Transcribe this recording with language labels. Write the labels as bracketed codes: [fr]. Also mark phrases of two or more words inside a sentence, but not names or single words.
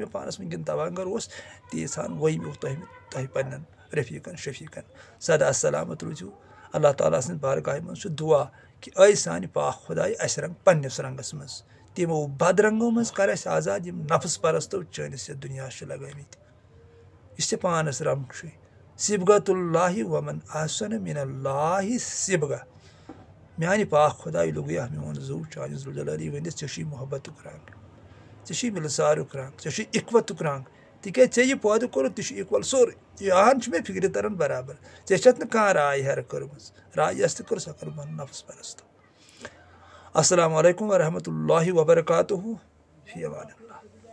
[ks] مےٚ پانس وٕنکٮ۪ن تواگر اوس تیٖژ ہن ؤنۍ مےٚ تۄہہِ پننٮ۪ن رفیٖقن شفیٖقن سدا سلامت روٗزِو اللہ تعالیٰ سٕنٛدِ بارگاہہِ منٛز چھُ دُعا کہِ أے سانہِ پاک خۄداے اَسہِ رنٛگ پننِس رنٛگس منٛز تِمو بدرنٛگو منٛز کر اَسہِ آزاد یِم نفس پرستو چٲنِس یتھ دُنیاہس چھِ لگٲمٕتۍ یُس ژےٚ پانس رنٛگ چھُے [ar] سِبغت اللہ ومن احسن من اللہ سِبغہ [ks] میانہِ پاک خۄداے لُگیا میون زُو چانہِ ذوالجلالی ؤنِتھ ژےٚ چھُے محبتُک رنٛگ ژےٚ چھُے مِلسارُک رنٛگ ژےٚ چھُے اِخوتُک رنٛگ تِکیٛازِ ژےٚ یہِ پٲدٕ کوٚرُتھ تہِ چھُ اِکول سورُے یہِ ہن چھُ مےٚ فِکرِ تران برابر ژےٚ چھَتھ نہٕ کانٛہہ راے ہیرٕ کٔرمٕژ راے یۄس تہِ کٔر سۄ کٔر بنُن نفس پرستو [ar] السلام علیکم ورحمتہ اللہ وبرکاتہ فی امان اللہ